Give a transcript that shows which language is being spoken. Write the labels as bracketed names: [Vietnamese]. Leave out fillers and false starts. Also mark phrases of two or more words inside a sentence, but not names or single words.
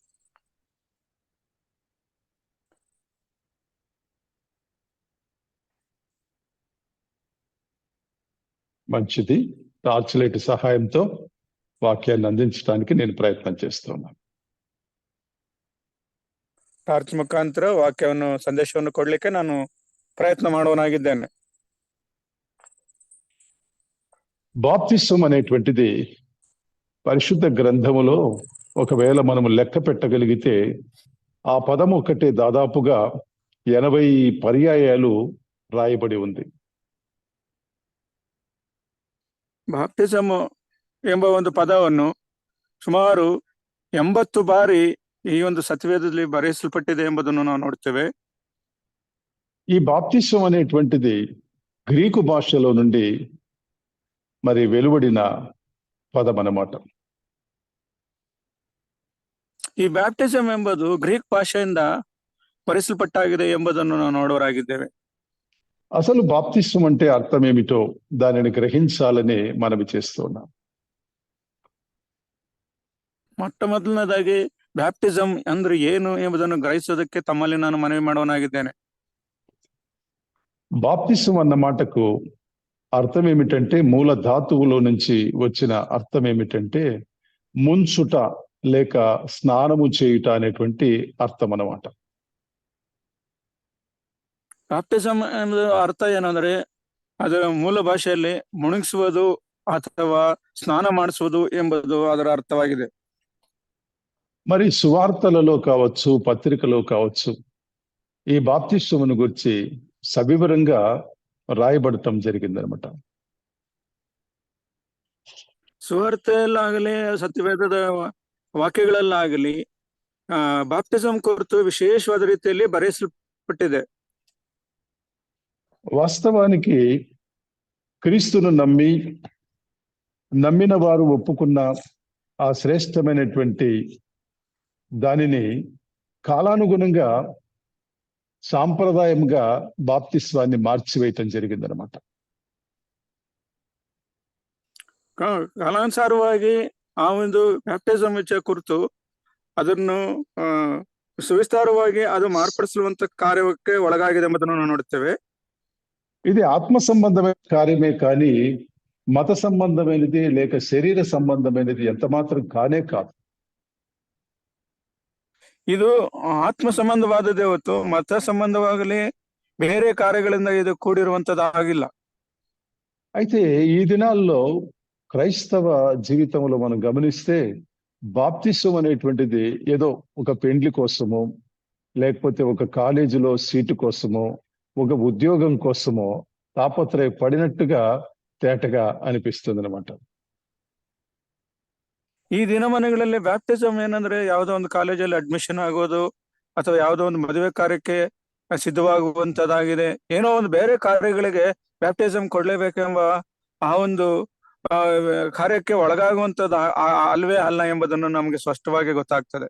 [Telugu] మంచిది. [English] torch light [Telugu] సహాయంతో వాక్యాన్ని అందించడానికి నేను ప్రయత్నం చేస్తున్నాను. [Kannada] ಟಾರ್ಚ್ ಮುಖಾಂತರ ವಾಕ್ಯವನ್ನು, ಸಂದೇಶವನ್ನು ಕೊಡ್ಲಿಕ್ಕೆ ನಾನು ಪ್ರಯತ್ನ ಮಾಡುವನಾಗಿದ್ದೇನೆ. [Telugu] బాప్తిసం అనేటువంటిది పరిశుద్ధ గ్రంథములో ఒకవేళ మనము లెక్క పెట్టగలిగితే ఆ పదం ఒకటే దాదాపుగా 80 పర్యాయాలు రాయబడి ఉంది. [Kannada] ಬಾಪ್ಟಿಸಮ್ ಎಂಬ ಒಂದು ಪದವನ್ನು ಸುಮಾರು 80 ಬಾರಿ ಈ ಒಂದು ಸತ್ಯವೇದದಲ್ಲಿ ಬರೆಸಲ್ಪಟ್ಟಿದೆ ಎಂಬುದನ್ನು ನಾವು ನೋಡ್ತೇವೆ. [Telugu] ఈ బాప్తిసం అనేటువంటిది గ్రీకు భాషలో నుండి మరి వెలువడిన పదం అన్నమాట. [Kannada] ಈ ಬ್ಯಾಪ್ಟಿಸಮ್ ಎಂಬುದು ಗ್ರೀಕ್ ಭಾಷೆಯಿಂದ ಬರೆಸಲ್ಪಟ್ಟಾಗಿದೆ ಎಂಬುದನ್ನು ನಾವು ನೋಡೋರಾಗಿದ್ದೇವೆ. [Telugu] అసలు బాప్తిసం అంటే అర్థం ఏమిటో దానిని గ్రహించాలని మనవి చేస్తున్నాం. [Kannada] ಮೊಟ್ಟ ಮೊದಲನೇದಾಗಿ ಬ್ಯಾಪ್ಟಿಸಂ ಅಂದ್ರೆ ಏನು ಎಂಬುದನ್ನು ಗ್ರಹಿಸೋದಕ್ಕೆ ತಮ್ಮಲ್ಲಿ ನಾನು ಮನವಿ ಮಾಡುವನಾಗಿದ್ದೇನೆ. [Telugu] బాప్తిసం అన్న మాటకు అర్థం ఏమిటంటే, మూల ధాతువులో నుంచి వచ్చిన అర్థం ఏమిటంటే ముంచుట లేక స్నానము చేయుట అనేటువంటి అర్థం అన్నమాట. [Kannada] ಬ್ಯಾಪ್ಟಿಸಂ ಎಂಬುದು ಅರ್ಥ ಏನಂದ್ರೆ ಅದರ ಮೂಲ ಭಾಷೆಯಲ್ಲಿ ಮುಳುಗಿಸುವುದು ಅಥವಾ ಸ್ನಾನ ಮಾಡಿಸುವುದು ಎಂಬುದು ಅದರ ಅರ್ಥವಾಗಿದೆ. [Telugu] మరి సువార్తలలో కావచ్చు, పత్రికలో కావచ్చు, ఈ బాప్తిస్మమును గురించి సవివరంగా రాయబడటం జరిగిందనమాట. [Kannada] ಸುವಾರ್ತೆಯಲ್ಲಾಗಲಿ ಸತ್ಯವೇದದ ವಾಕ್ಯಗಳಲ್ಲಾಗಲಿ ಬಾಪ್ಟಿಸಂ ಕುರಿತು ವಿಶೇಷವಾದ ರೀತಿಯಲ್ಲಿ ಬರೆಸಲ್ಪಟ್ಟಿದೆ. [Telugu] వాస్తవానికి క్రీస్తును నమ్మిన వారు ఒప్పుకున్న ఆ శ్రేష్టమైనటువంటి దానిని కాలానుగుణంగా సాంప్రదాయంగా బాప్తిస్వాన్ని మార్చివేయటం జరిగిందనమాట. [Kannada] ಕಾಲಾನುಸಾರವಾಗಿ ಆ ಒಂದು ಬ್ಯಾಪ್ಟಿಸಮ್ ವಿಷಯ ಕುರಿತು ಅದನ್ನು ಸುವಿಸ್ತಾರವಾಗಿ ಅದು ಮಾರ್ಪಡಿಸುವಂತ ಕಾರ್ಯಕ್ಕೆ ಒಳಗಾಗಿದೆ ಎಂಬುದನ್ನು ನಾವು ನೋಡುತ್ತೇವೆ. [Telugu] ఇది ఆత్మ సంబంధమైన కార్యమే కానీ మత సంబంధమైనది లేక శరీర సంబంధమైనది ఎంత మాత్రం కానే కాదు. [Kannada] ಇದು ಆತ್ಮ ಸಂಬಂಧವಾದದ್ದೇ ಹೊತ್ತು ಮತ ಸಂಬಂಧವಾಗಲಿ ಬೇರೆ ಕಾರ್ಯಗಳಿಂದ ಇದು ಕೂಡಿರುವಂತದ್ದಾಗಿಲ್ಲ. [Telugu] అయితే ఈ దినాల్లో క్రైస్తవ జీవితంలో మనం గమనిస్తే బాప్తిసం అనేటువంటిది ఏదో ఒక పెండ్లి కోసమో లేకపోతే ఒక కాలేజీలో సీటు కోసమో ఒక ఉద్యోగం కోసమో తాపత్రయపడినట్టుగా తేటగా అనిపిస్తుంది అనమాట. [Kannada] ಈ ದಿನಮಾನಗಳಲ್ಲಿ ಬ್ಯಾಪ್ಟಿಸಮ್ ಏನಂದ್ರೆ ಯಾವುದೋ ಒಂದು ಕಾಲೇಜಲ್ಲಿ ಅಡ್ಮಿಷನ್ ಆಗೋದು ಅಥವಾ ಯಾವುದೋ ಒಂದು ಮದುವೆ ಕಾರ್ಯಕ್ಕೆ ಸಿದ್ಧವಾಗುವಂತದ್ದಾಗಿದೆ. ಏನೋ ಒಂದು ಬೇರೆ ಕಾರ್ಯಗಳಿಗೆ ಬ್ಯಾಪ್ಟಿಸಮ್ ಕೊಡ್ಲೇಬೇಕೆಂಬ ಆ ಒಂದು ಕಾರ್ಯಕ್ಕೆ ಒಳಗಾಗುವಂತದ್ದು ಅಲ್ವೇ ಅಲ್ಲ ಎಂಬುದನ್ನು ನಮಗೆ ಸ್ಪಷ್ಟವಾಗಿ ಗೊತ್ತಾಗ್ತದೆ.